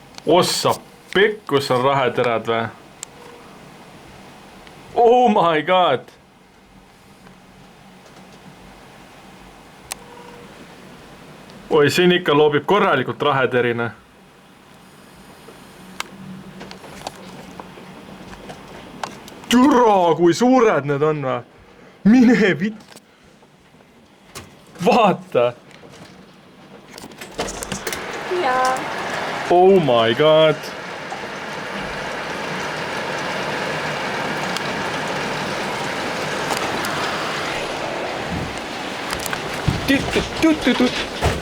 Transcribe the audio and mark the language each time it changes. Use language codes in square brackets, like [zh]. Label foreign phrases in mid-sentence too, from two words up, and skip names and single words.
[et] Ossa pekkus on raheterad või? [en] Oh my god! [et] Oi, siin ikka loobib korralikult raheterine. Türa, kui suured need on või? Mine vitt! Vaata! Jaa. [en] Oh my god! Tut-tut-tut-tut!